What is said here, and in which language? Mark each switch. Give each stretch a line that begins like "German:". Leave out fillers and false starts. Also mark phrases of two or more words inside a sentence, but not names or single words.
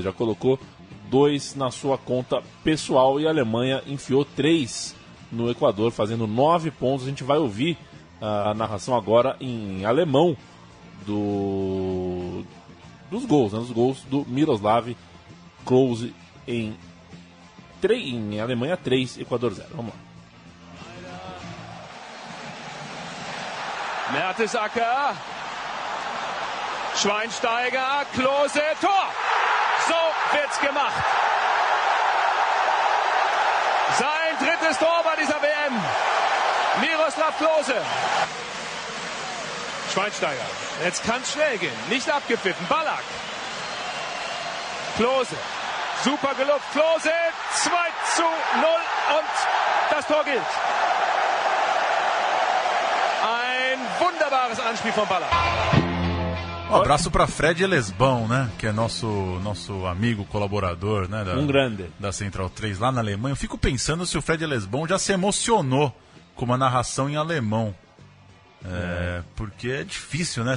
Portuguese: Já colocou 2 na sua conta pessoal e a Alemanha enfiou 3 no Equador, fazendo 9 pontos. A gente vai ouvir a narração agora em alemão dos gols, né? Dos gols do Miroslav Klose em Alemanha 3, Equador 0. Vamos lá.
German: Mertesacker, Schweinsteiger, Klose, Tor! So wird's gemacht. Sein drittes Tor bei dieser WM. Miroslav Klose. Schweinsteiger. Jetzt kann's schnell gehen. Nicht abgepfiffen. Ballack. Klose. Super gelobt. Klose. 2-0 und das Tor gilt. Ein wunderbares Anspiel von Ballack.
Portuguese: Um abraço para Fred Elesbão, né? Que é nosso amigo, colaborador, né? Da Central 3 lá na Alemanha. Eu fico pensando se o Fred Elesbão já se emocionou com uma narração em alemão. Porque é difícil, né?